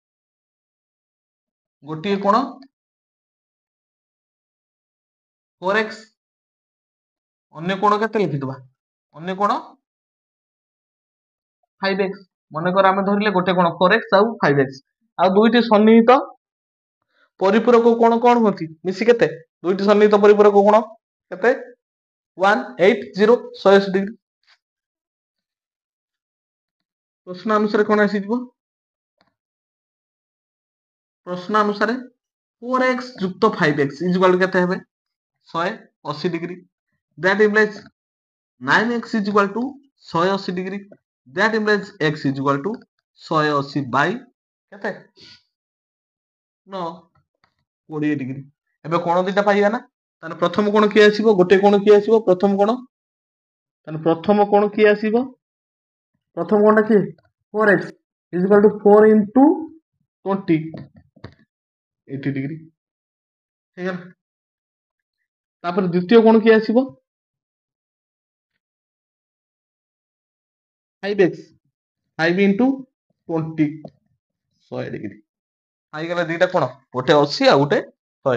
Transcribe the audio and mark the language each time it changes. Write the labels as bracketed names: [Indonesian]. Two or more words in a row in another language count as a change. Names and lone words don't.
[Odia] ଗୋଟିଏ କୋଣ 4x ଅନ୍ୟ କୋଣ କେତେ ଲେଖିଦବା ଅନ୍ୟ କୋଣ 5x ମନେକର ଆମେ ଧରିଲେ ଗୋଟେ କୋଣ 4x ଆଉ 5x ଆଉ ଦୁଇଟି ସନ୍ନିହିତ ପରିପୂରକ କୋଣ କଣ ହୁଅନ୍ତି ମିଶି କେତେ ଦୁଇଟି ସନ୍ନିହିତ ପରିପୂରକ କୋଣ କେତେ 180 180 डिग्री ପ୍ରଶ୍ନ ଅନୁସାରେ କଣ ଆସିଯିବ ପ୍ରଶ୍ନ ଅନୁସାରେ 4x ଯୁକ୍ତ 5x [English] is equal [Odia] କେତେ ହେବେ 180 [English] degree that implies 9x is equal to 180 degree that implies x is equal to 180 by [Odia] କେତେ 9 20 डिग्री ଏବେ କୋଣ ଦିଟା ପାଇବା ନା ତାହେଲେ ପ୍ରଥମ କୋଣ କିଏ ଆସିବ ଗୋଟେ କୋଣ କିଏ ଆସିବ ପ୍ରଥମ କୋଣ ତାହେଲେ ପ୍ରଥମ କୋଣ କିଏ ଆସିବ ପ୍ରଥମ କୋଣଟା କିଏ [English] 4x is equal to 4 into 20 80 degree [Odia] ହେଇଗଲା ତାପରେ ଦ୍ୱିତୀୟ କୋଣ କିଏ ଆସିବ [English] 5x 5 into 20 100 degree [Odia] ହେଇଗଲା ଦିଟା କୋଣ, ଗୋଟେ 80 ଆଉ ଗୋଟେ 100।